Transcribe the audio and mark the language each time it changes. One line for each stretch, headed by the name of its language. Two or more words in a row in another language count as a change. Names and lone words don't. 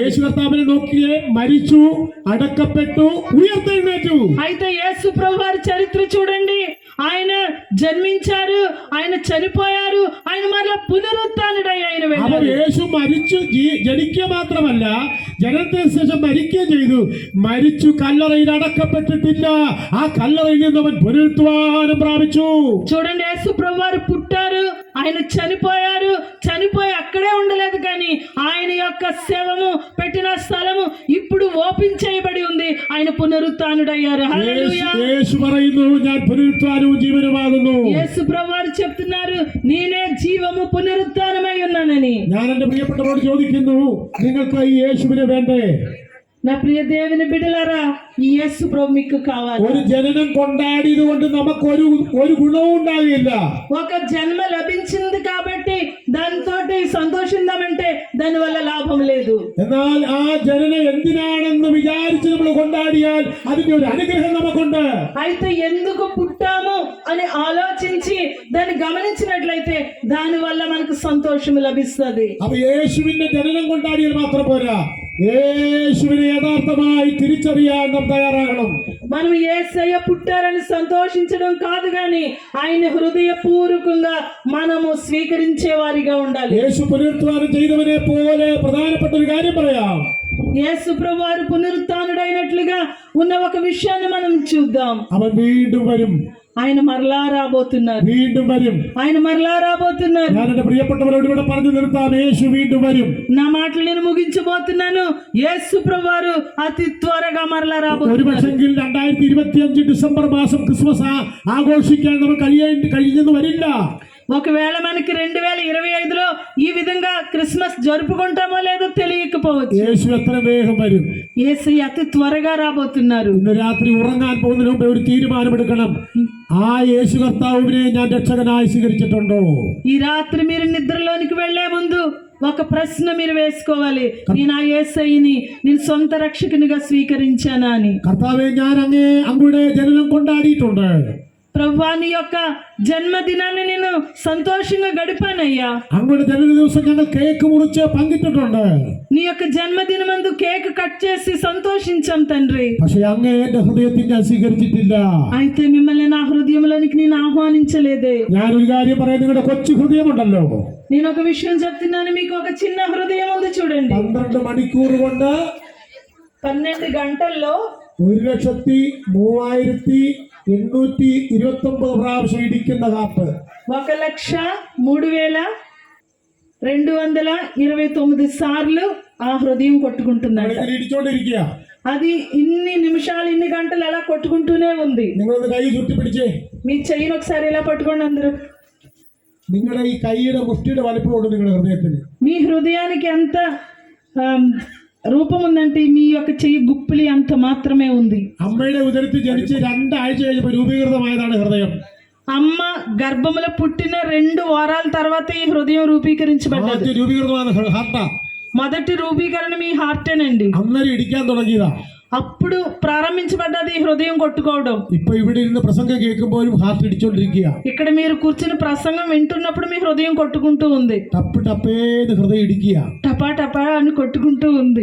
Malayalam: యేసు కర్ത്താവിനെ നോക്കിയേ, മരിച്ചു, അടക്കപ്പെട്ടു, ഉയർത്തെഴുന്നേറ്റു.
Telugu: అయితే యేసు ప్రభు వారి చరిత్ర చూడండి. ఆయన జన్మించారు, ఆయన చనిపోయారు, ఆయన మరలా పునరుత్థానుడై ఆయన
Malayalam: അവർ
Telugu: వెళ్ళారు.
Malayalam: യേശു മരിച്ചു ജനിക്കുക മാത്രമല്ല, ജനനത്തിന് ശേഷം മരിക്കുകയും ചെയ്തു. മരിച്ചു, കല്ലറയിൽ അടക്കപ്പെട്ടിട്ടില്ല. ആ കല്ലറയിൽ നിന്ന് അവൻ പുനരുത്ഥാനം പ്രാപിച്ചു.
Telugu: చూడండి, యేసు ప్రభు వారు పుట్టారు, ఆయన చనిపోయారు, చనిపోయి అక్కడే ఉండలేదు, కానీ ఆయన యొక్క శవము పెట్టిన స్థలము ఇప్పుడు ఓపెన్ చేయబడి ఉంది. ఆయన పునరుత్థానుడయ్యారు. హల్లెలూయా.
Malayalam: യേശു പറയുന്നു, ഞാൻ പുനരുത്ഥാനവും ജീവനുമാകുന്നു.
Telugu: యేసు ప్రభు వారు చెప్తున్నారు, నేనే జీవము పునరుత్థానమై ఉన్నానని.
Malayalam: ഞാൻ എന്റെ പ്രിയപ്പെട്ടവരോട് ചോദിക്കുന്നു, നിങ്ങൾക്ക് ഈ യേശുവിനെ വേണ്ടേ?
Telugu: నా ప్రియ దేవుని బిడ్డలారా, ఈ యేసు ప్రభు మీకు కావాలి.
Malayalam: ഒരു ജനനം കൊണ്ടാടിയത് കൊണ്ട് നമുക്ക് ഒരു ഗുണവും ഉണ്ടാകില്ല.
Telugu: ఒక జన్మ లభించింది కాబట్టి దానితో సంతోషిద్దామంటే దాని వల్ల లాభం లేదు.
Malayalam: എന്നാൽ ആ ജനനം എന്തിനാണെന്ന് വിചാരിച്ച് നമ്മൾ കൊണ്ടാടിയാൽ അതിന്റെ ഒരു അനുഗ്രഹം നമുക്കുണ്ട്.
Telugu: అయితే ఎందుకు పుట్టాము అని ఆలోచించి దాన్ని గమనించినట్లయితే దాని వల్ల మనకు సంతోషం లభిస్తుంది.
Malayalam: അപ്പൊ യേശുവിന്റെ ജനനം കൊണ്ടാടിയാൽ മാത്രം പോരാ, യേശുവിനെ യഥാർത്ഥമായി തിരിച്ചറിയാൻ നാം തയ്യാറാകണം.
Telugu: మనం యేసయ్య పుట్టారని సంతోషించడం కాదు, గాని ఆయన హృదయపూర్వకంగా మనము స్వీకరించే వారిగా ఉండాలి.
Malayalam: യേശു പുനരുത്ഥാനം ചെയ്തവനെ പോലെ പ്രധാനപ്പെട്ട ഒരു കാര്യം പറയാം.
Telugu: యేసు ప్రభు వారు పునరుత్థానుడైనట్లుగా ఉన్న ఒక విషయాన్ని మనం చూద్దాం.
Malayalam: അവൻ വീണ്ടും വരും,
Telugu: ఆయన మరలా రాబోతున్నారు.
Malayalam: വീണ്ടും വരും.
Telugu: ఆయన మరలా రాబోతున్నారు.
Malayalam: ഞാൻ എന്റെ പ്രിയപ്പെട്ടവരോട് ഇവിടെ പറഞ്ഞു നിർത്താം, യേശു വീണ്ടും വരും.
Telugu: నా మాటలు నేను ముగించబోతున్నాను. యేసు ప్రభు వారు అతి త్వరగా మరలా
Malayalam: ഒരു
Telugu: రాబోతున్నారు.
Malayalam: പക്ഷെങ്കിൽ 2025 ഡിസംബർ മാസം ക്രിസ്മസ് ആഘോഷിക്കാൻ നമുക്ക് കഴിഞ്ഞെന്ന് വരില്ല.
Telugu: ఒకవేళ మనకి 2025లో ఈ విధంగా క్రిస్మస్ జరుపుకుంటామో లేదో తెలియకపోవచ్చు.
Malayalam: യേശു എത്ര വേഗം വരും.
Telugu: యేసు అతి త్వరగా రాబోతున్నారు.
Malayalam: ഇന്ന് രാത്രി ഉറങ്ങാൻ പോകുന്നതിന് മുമ്പ് ഒരു തീരുമാനമെടുക്കണം. ആ యేసు കർത്താവിനെ ഞാൻ രക്ഷകനായി സ്വീകരിച്ചിട്ടുണ്ടോ?
Telugu: ఈ రాత్రి మీరు నిద్రలోనికి వెళ్లే ముందు ఒక ప్రశ్న మీరు వేసుకోవాలి. నేను ఆ యేసయ్యని నేను సొంత రక్షకునిగా స్వీకరించానా అని.
Malayalam: കർത്താവെ, ഞാൻ അങ്ങയുടെ ജനനം കൊണ്ടാടിയിട്ടുണ്ട്.
Telugu: ప్రభువా, నీ యొక్క జన్మదినాన్ని నేను సంతోషంగా గడిపానయ్యా.
Malayalam: അങ്ങയുടെ ജനന ദിവസം ഞങ്ങൾ കേക്ക് മുറിച്ച് പങ്കിട്ടിട്ടുണ്ട്.
Telugu: నీ యొక్క జన్మదినమందు
English: cake cut
Telugu: చేసి సంతోషించాం తండ్రి.
Malayalam: പക്ഷെ അങ്ങേ എന്റെ ഹൃദയത്തിൽ ഞാൻ സ്വീകരിച്ചിട്ടില്ല.
Telugu: అయితే మిమ్మల్ని నా హృదయంలోనికి నేను ఆహ్వానించలేదే.
Malayalam: ഞാനൊരു കാര്യം പറയാം, നിങ്ങളുടെ കൊച്ചു ഹൃദയമുണ്ടല്ലോ,
Telugu: నేను ఒక విషయం చెప్తున్నాను, మీకు ఒక చిన్న హృదయం ఉంది చూడండి.
Malayalam: 12 മണിക്കൂർ കൊണ്ട്
Telugu: 12 గంటల్లో
Malayalam: 1,03,829 പ്രാവശ്യം ഇടിക്കുന്ന ഹാർട്ട്.
Telugu: 1,03,229 సార్లు ఆ హృదయం కొట్టుకుంటుందంట.
Malayalam: ഇങ്ങനെ ഇടിച്ചോണ്ടിരിക്കുക.
Telugu: అది ఇన్ని నిమిషాలు ఇన్ని గంటలు అలా కొట్టుకుంటూనే ఉంది.
Malayalam: നിങ്ങളൊന്ന് കൈ ചുറ്റിപ്പിടിച്ചേ.
Telugu: మీ చెయ్యిని ఒకసారి ఇలా పట్టుకోండి అందరూ.
Malayalam: നിങ്ങളുടെ ഈ കൈയുടെ മുഷ്ടിയുടെ വലിപ്പമുണ്ട് നിങ്ങളുടെ ഹൃദയത്തിന്.
Telugu: మీ హృదయానికి ఎంత రూపం ఉందంటే మీ యొక్క చెయ్యి గుప్పిలి అంత మాత్రమే ఉంది.
Malayalam: അമ്മയുടെ ഉദരത്തിൽ ജനിച്ച് 2 ആഴ്ച കഴിഞ്ഞപ്പോൾ രൂപീകൃതമായതാണ് ഹൃദയം.
Telugu: అమ్మ గర్భములో పుట్టిన 2 వారాల తర్వాత ఈ హృదయం రూపీకరించబడ్డది.
Malayalam: ആദ്യം രൂപീകൃതമായ ഹാർട്ടാ.
Telugu: మొదటి రూపీకరణ మీ హార్టేనండి.
Malayalam: അന്നേരം ഇടിക്കാൻ തുടങ്ങിയതാ.
Telugu: అప్పుడు ప్రారంభించబడ్డది ఈ హృదయం కొట్టుకోవడం.
Malayalam: ഇപ്പൊ ഇവിടെ ഇരുന്ന് പ്രസംഗം കേൾക്കുമ്പോഴും ഹാർട്ട് ഇടിച്ചോണ്ടിരിക്കുക.
Telugu: ఇక్కడ మీరు కూర్చుని ప్రసంగం వింటున్నప్పుడు మీ హృదయం కొట్టుకుంటూ ఉంది.
Malayalam: ടപ്പ് ടപ്പേന്ന് ഹൃദയം ഇടിക്കുക.
Telugu: టపా టపా అని కొట్టుకుంటూ ఉంది.